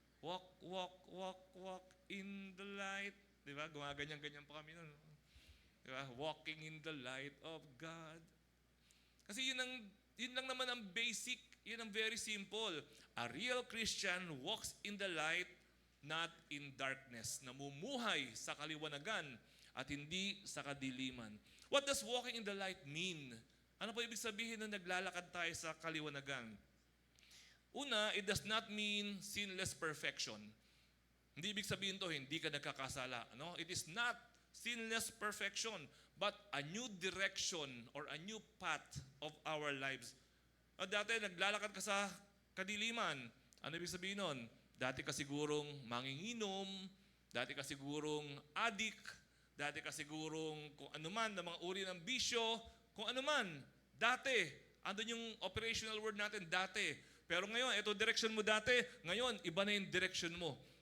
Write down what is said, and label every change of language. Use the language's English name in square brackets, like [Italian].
[English] Walk, walk, walk, walk in the light. [Filipino] Di ba? Gumaganyan-ganyan pa kami nun. Di ba? [English] Walking in the light of God. [Filipino] Kasi yun lang naman ang basic. Yun ang [English] very simple. A real Christian walks in the light, not in darkness. [Filipino] Namumuhay sa kaliwanagan at hindi sa kadiliman. [English] What does walking in the light mean? [Filipino] Ano po ibig sabihin na naglalakad tayo sa kaliwanagan? Una, [English] it does not mean sinless perfection. [Filipino] Hindi ibig sabihin to, hindi ka nagkakasala. No? [English] It is not sinless perfection, but a new direction or a new path of our lives. [Filipino] Dati, naglalakad ka sa kadiliman. Ano ibig sabihin nun? Dati ka sigurong manginginom, dati ka sigurong addict, dati ka sigurong kung ano man, ng mga uri ng bisyo, kung ano man, dati. Andun yung [English] operational word [Filipino] natin, dati. Pero ngayon, ito direction mo dati, ngayon, iba na yung direction mo.